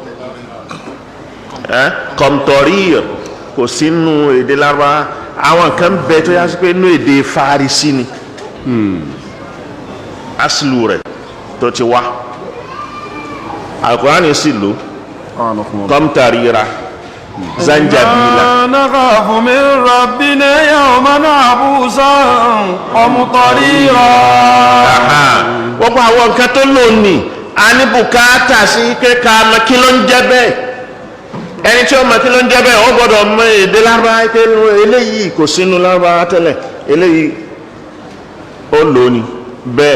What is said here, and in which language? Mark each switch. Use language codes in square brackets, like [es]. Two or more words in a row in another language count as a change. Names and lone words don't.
[yo] Qamtarir kò sínú èdè Lárúbáwá. Àwọn kan bẹ tó yá sí pé inú èdè Farisi ni aslu rẹ̀ tó ti wá. Al-Qur'ani sì lò [ar] قمطريرا زنجبيلا. نخاف من ربنا يوما عبوسا قمطريرا. Gbogbo àwọn nǹkan tó lò ní a ní bùkátà sí pé ká mọ̀ kí ló ń jẹ́ bẹ́ẹ̀. Ẹni tí ó mọ̀ kí ló ń jẹ́ bẹ́ẹ̀ ó gbọ́dọ̀ mọ̀ èdè Lárúbáwá pé eléyìí kò sínú Lárúbáwá tẹ́lẹ̀, eléyìí ó lò ní bẹ́ẹ̀.